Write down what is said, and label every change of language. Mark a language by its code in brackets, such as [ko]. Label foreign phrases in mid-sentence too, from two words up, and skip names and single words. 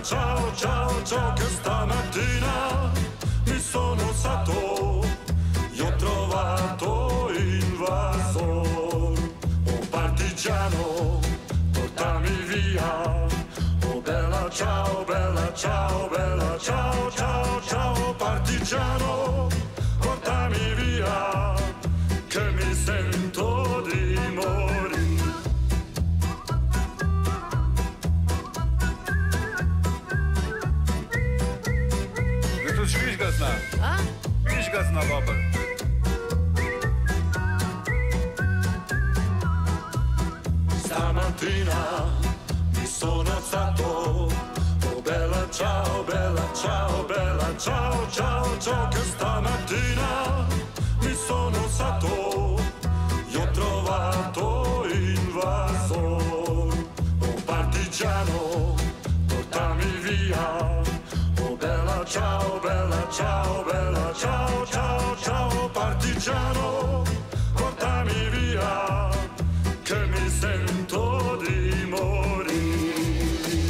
[it] ciao, ciao, ciao, che stamattina mi sono alzato, io ho trovato invasor, oh partigiano, portami via, oh bella ciao, bella ciao, bella ciao, ciao, ciao, partigiano, portami via, che mi sento di morire. [ru] Ну тут швишкасна. А? Швишкасна, баба. [it] Stamattina mi sono alzato, oh bella ciao, bella ciao, bella ciao, ciao, ciao, che stamattina mi sono alzato, io ho trovato invasor, oh partigiano, portami via, oh bella ciao, bella ciao, bella ciao, ciao, ciao, partigiano, portami via, che mi sento di morire.